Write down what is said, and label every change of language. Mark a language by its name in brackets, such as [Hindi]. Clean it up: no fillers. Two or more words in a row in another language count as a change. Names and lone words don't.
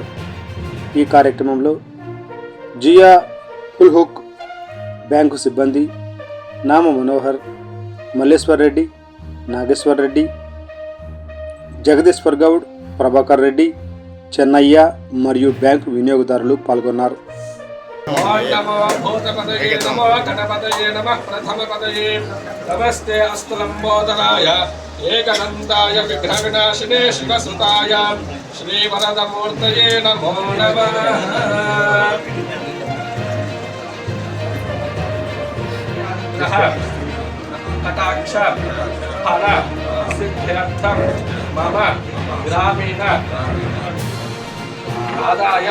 [Telugu] ఈ కార్యక్రమంలో జియా ఫుల్హుక్, బ్యాంకు సిబ్బంది నామ మనోహర్, మల్లేశ్వర్ రెడ్డి, నాగేశ్వర్ రెడ్డి, జగదీశ్వర్ గౌడ్, ప్రభాకర్ రెడ్డి, చెన్నయ్య మరియు బ్యాంకు వినియోగదారులు పాల్గొన్నారు. [Sanskrit] नमो भूतपदये नमो गणपतये नमः प्रथमपदये नमस्ते अस्तुलम्बोदराय एकदन्ताय विघ्नविनाशिने शिवसुताय श्रीवरदमूर्तये नमो नमः। कटाक्ष फल सिद्ध्यर्थं मम ग्रामीण आदाय